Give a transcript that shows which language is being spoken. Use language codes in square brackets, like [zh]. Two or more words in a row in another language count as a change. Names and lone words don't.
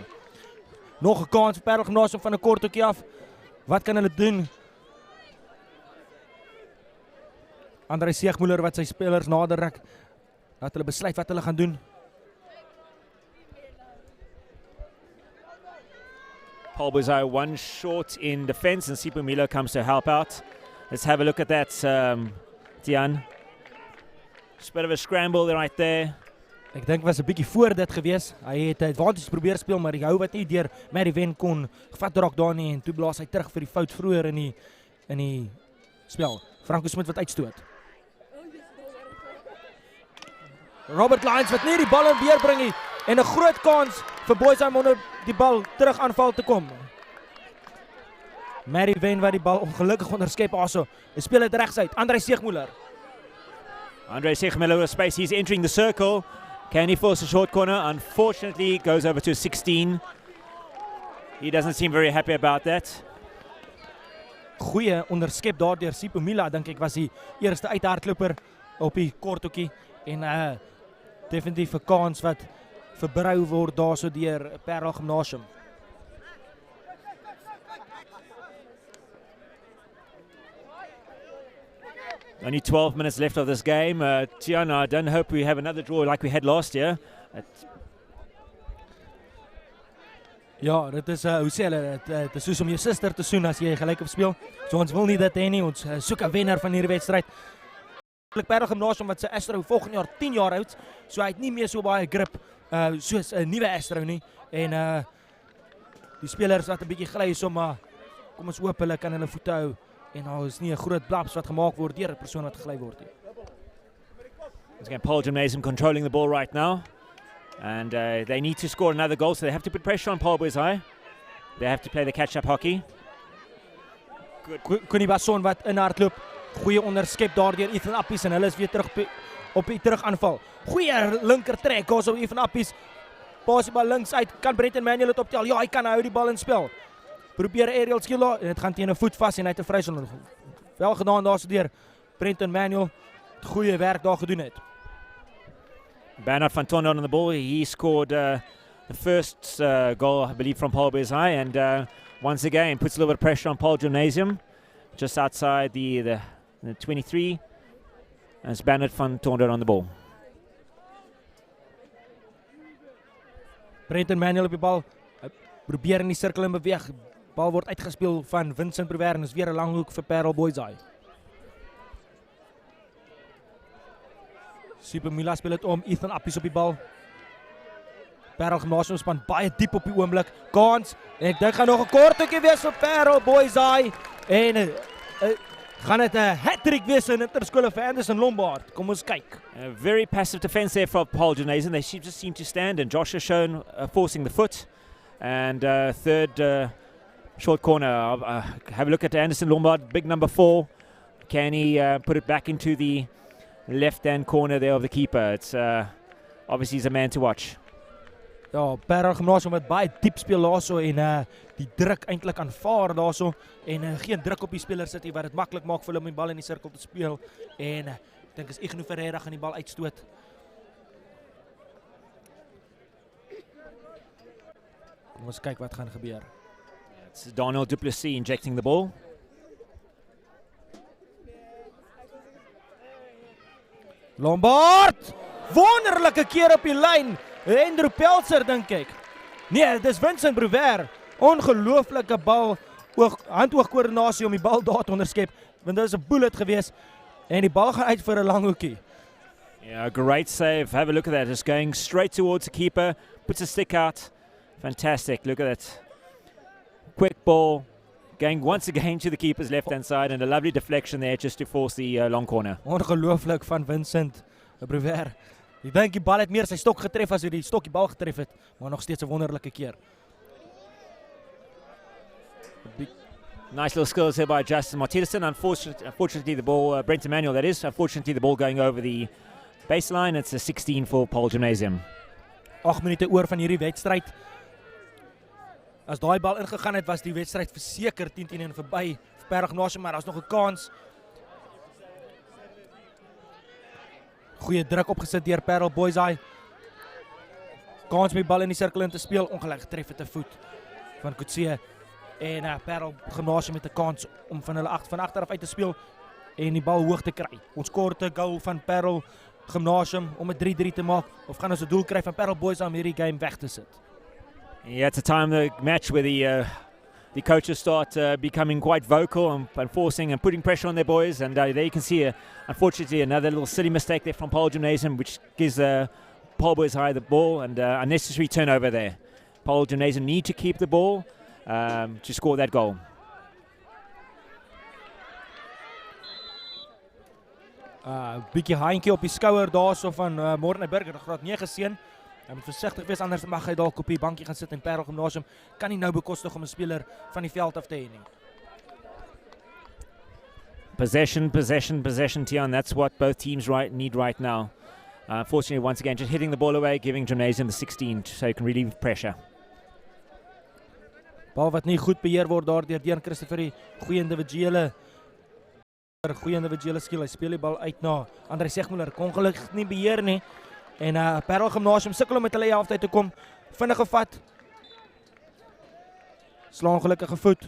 [af] Nog 'n kans vir Paarl Gymnasium van 'n korthoekie af. Wat kan hulle doen? Andrei Seegmuller wat sy spelers nader ruk, dat hulle besluit wat hulle gaan doen. [en] Paarl Boys High one short in defense and Sipo Milo comes to help out. Let's have a look at that, Tian. Just a bit of a scramble right there. [af] Ek dink was 'n bietjie voor dit gewees. Hy het advantage probeer speel, maar die hou wat nie deur Mary Wen kon gevat raak daar nie en toe blaas hy terug vir die fout vroeër in die spel. Franco Smit wat uitstoot. Robert Lyons wat nie die bal in weer bring nie en 'n groot kans vir Boys om onder die bal terug aanval te kom. Mary Wen wat die bal ongelukkig onderskep also. Hy speel dit regs uit. André Seegmuller. [en] André Seegmuller with space. He's entering the circle. Can he force a short corner? Unfortunately, it goes over to 16. He doesn't seem very happy about that. [af] Goeie onderskep daar deur Sipho Mila, dink ek was die eerste uithardloper op die korthoekie en definitief 'n kans wat verbrou word daarso deur Paarl Gimnasium. [en] Only 12 minutes left of this game. Tiana, I don't hope we have another draw like we had last year. [af] Ja, dit is hoe sê hulle, dit is soos om jou suster te soen as jy gelyk op speel. So ons wil nie dit hê nie. Ons soek 'n wenner van hierdie wedstryd. Paarl Gimnasium wat sy Astro volgende jaar 10 jaar oud, so hy het nie meer so baie grip soos 'n nuwe Astro nie en die spelers wat 'n bietjie gly so maar kom ons hoop hulle kan hulle voete hou en daar is nie 'n groot blaps wat gemaak word deur 'n persoon wat gegly word nie. [en] It's again Paarl Gymnasium controlling the ball right now. And they need to score another goal, so they have to put pressure on Paarl Boys High. They have to play the catch-up hockey. [af] Koenie Basson wat inhardloop. Goeie onderskep daardeur Ethan Appies en hulle is weer terug op die terugaanval. Goeie linker trek also Ethan Appies. Pas die bal links uit. Kan Brenton Manuel dit optel? Ja, hy kan hou die bal in spel. Probeer [en] aerial skill [af] daar en dit gaan teen 'n voet vas en hy het 'n vrystelling. Wel gedaan daarso deur Brenton Manuel. Goeie werk daar gedoen het. [en] Bernard van Tondon on the ball. He scored the first goal, I believe, from Paarl Boys High, and once again puts a little bit of pressure on Paarl Gymnasium, just outside the 23. And it's Bernard van Tondon on the ball. [af] Brenton Manuel op die bal. Probeer in die sirkel in beweeg. Bal word uitgespeel van Vincent Brewer en is weer 'n lang hoek vir Paarl Boys High. Sipho Mila speel dit om, Ethan Appies op die bal. Paarl Gymnasium span baie diep op die oomblik. Kans, en ek dink gaan nog 'n korthoekie wees vir Paarl Boys High en gaan dit 'n hat-trick wees in interskole vir Anderson Lombard. Kom ons kyk. [en] A very passive defense there for Paarl Gymnasium. They just seem to stand, and Josh has shown forcing the foot. And third short corner. Have a look at Anderson Lombard, big number 4. Can he put it back into the left-hand corner there of the keeper? It's obviously he's a man to watch. [af] Ja, Paarl Gymnasium wat baie diep speel daarso en die druk eintlik aanvaar daarso en geen druk op die spelers sit nie wat dit maklik maak vir hulle om die bal in die sirkel te speel en ek dink is Ignou Ferreira gaan die bal uitstoot. Kom ons kyk wat gaan gebeur. [en] It's Daniel Duplessis injecting the ball. Lombard! [af] Wonderlike keer op die lyn. Andrew Pelser dink ek. Nee, dis Vincent Brewer. Ongelooflike bal. Hand-oog-koördinasie om die bal daar te onderskep. Want dit is 'n bullet gewees en die bal gaan uit vir 'n lang hoekie. [en] Yeah, great save. Have a look at that. It's going straight towards the keeper. Puts a stick out. Fantastic. Look at that. Quick ball. Going once again to the keeper's left-hand side and a lovely deflection there just to force the long corner. [af] Ongelooflik van Vincent Brewer. Ek dink die bal het meer sy stok getref as hy die stok die bal getref het, maar nog steeds 'n wonderlike keer. [en] Nice little skills here by Justin Martinson. Unfortunately the ball, Brent Emmanuel that is, unfortunately the ball going over the baseline. It's a 16 for Paarl Gymnasium. [af] 8 minute oor van hierdie wedstryd. As daai bal ingegaan het, was die wedstryd verseker 10-10 en verby vir Paarl Gymnasium, maar daar's nog 'n kans. Goeie druk opgesit deur Paarl Boys High. Kans om die bal in die sirkel in te speel, ongelukkig tref dit 'n voet van Kutse en Paarl Gymnasium met 'n kans om van hulle van agteraf uit te speel en die bal hoog te kry. Ons korte goal van Paarl Gymnasium om 'n 3-3 te maak of gaan ons 'n doel kry van Paarl Boys om hierdie game weg te sit. [en] Yeah, it's a time of the match where the coaches start becoming quite vocal and forcing and putting pressure on their boys. And there you can see, unfortunately, another little silly mistake there from Paarl Gymnasium, which gives Paarl Boys High the ball, and unnecessary turnover there. Paarl Gymnasium need to keep the ball to score that goal. [af] Bietjie handjie op die skouer daarso van Morne Burger, graad 9 seun. Hy moet versigtig wees, anders mag hy dalk op die bankie gaan sit in Paarl Gymnasium. Kan nie nou bekostig om 'n speler van die veld af te hê nie. [en] Possession, Tian. That's what both teams need right now. Unfortunately, once again, just hitting the ball away, giving Gymnasium the 16 so he can relieve pressure. [af] Bal wat nie goed beheer word daar deur Dean Christopher, goeie individuele skill. Hy speel die bal uit na André Segmuller, kon gelukkig nie beheer nie. En Paarl Gymnasium sukkel om met hulle halftyd te kom. Vinnige vat. Slaan gelukkige voet.